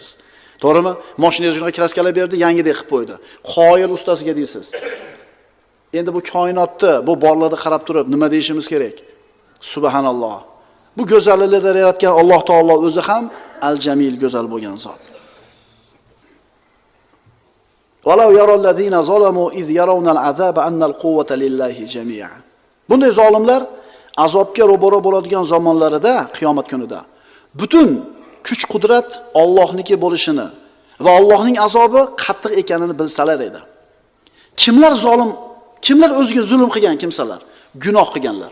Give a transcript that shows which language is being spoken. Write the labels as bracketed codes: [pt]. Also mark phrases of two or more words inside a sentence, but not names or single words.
[uz] To'g'rimi? Mashinangizga kraskalar berdi, yangidek qilib qo'ydi. Qoyil ustasiga deysiz. Endi bu koinotda, bu borlarni qarab turib nima deyishimiz kerak? Subhanalloh. Bu go'zalliklarni yaratgan Alloh taolo o'zi ham al-Jamil, go'zal bo'lgan zot. [ar] ولو يرى الذين ظلموا إذ يرون العذاب أن القوة لله جميعا. [uz] Bunday zolimlar azobga ro'baro bo'ladigan zamonlarida, qiyomat kunida butun kuch qudrat Allohniki bo'lishini va Allohning azobi qattiq ekanini bilsalar edi. Kimlar zolim, kimlar o'ziga zulm qilgan kimsalar, gunoh qilganlar.